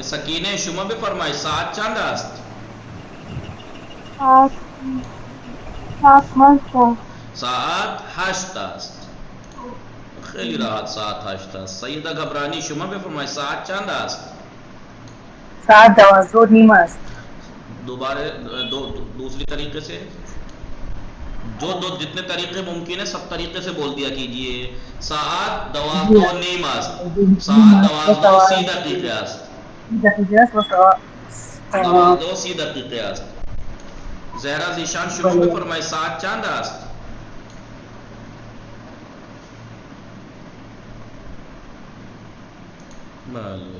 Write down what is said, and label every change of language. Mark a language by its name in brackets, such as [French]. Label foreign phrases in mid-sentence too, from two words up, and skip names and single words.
[Persian] سکینه شما بفرمایید ساعت چند است؟ ساعت 8 است. خیلی راحت ساعت 8 است. سیدہ گبرانی شما بفرمایید ساعت چند است؟ ساعت 12:30 است. [Urdu] دوبارہ دوسری طریقے سے جو جتنے طریقے ممکن ہے سب طریقے سے بول دیا کیجئے. [Persian] ساعت 12:30 است. ساعت 12:30 است. 12:30 است. زهرا زیشان شما بفرمایید ساعت چند است؟ بله.